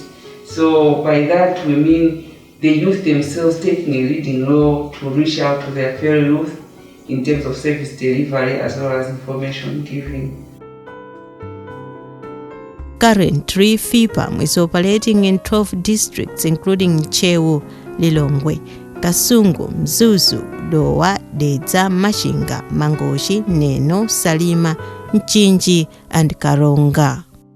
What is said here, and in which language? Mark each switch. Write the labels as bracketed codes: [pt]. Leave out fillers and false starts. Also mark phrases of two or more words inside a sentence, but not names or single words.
[en] So by that we mean the youth themselves taking a leading role to reach out to their fellow youth in terms of service delivery as well as information giving. Currently, Fpam is operating in 12 districts including Chewu, Lilongwe, Kasungu, Mzuzu, Dowa, Dedza, Mashinga, Mangoshi, Neno, Salima, Nchinji, and Karonga.